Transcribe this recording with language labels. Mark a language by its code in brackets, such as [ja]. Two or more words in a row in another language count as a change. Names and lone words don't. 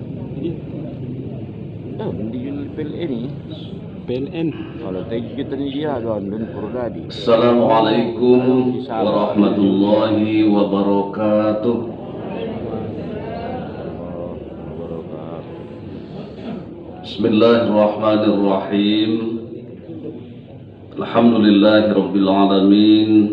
[id] Di PLN ni. PLN. Kalau kita ni dia doon Purwadi. [ar] السلام عليكم ورحمة الله وبركاته. بسم الله الرحمن الرحيم. الحمد لله رب العالمين.